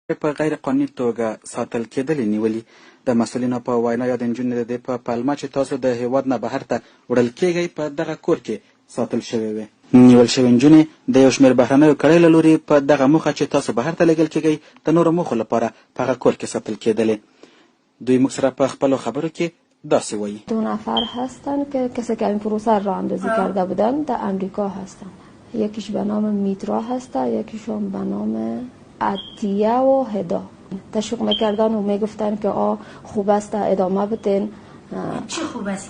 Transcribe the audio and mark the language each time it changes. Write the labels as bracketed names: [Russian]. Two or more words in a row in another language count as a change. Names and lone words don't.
[Pashto] په غیر قانوني توګه ساتل کېدلې نیولي. د مسؤلینو په وینا یا د نجونې د دې په پلمه چې تاسو د هیواد نه بهر ته وړل کېږئ په دغه کور کې ساتل شوې وې. نیول شوې نجونې د یو شمېر بهرنیو کړیو له لوري په دغه موخه چې تاسو بهر ته لېږل کېږئ د نورو موخو لپاره په هغه کور کې ساتل کېدلې. دوی موږ سره په خپلو خبرو کې داسې وایي. [Persian] 2 نفر هستن که کسی که این پروسه را اندازی کرده بودن در امریکا هستن. یکیش به نام میترا هسته، یکیشون به نام عطیه و هدا. تشویق میکردن و میگفتن که خوب است ادامه بدین. چی خوب است